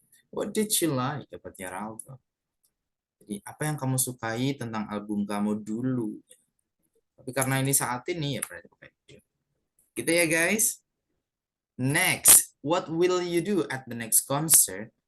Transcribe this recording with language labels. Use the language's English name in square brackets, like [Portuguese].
[English] What did you like about your album? [Indonesian] Jadi apa yang kamu sukai tentang album kamu dulu? Tapi karena ini saat ini ya berarti pakai did. Gitu ya guys. [English] Next, what will you do at the next concert?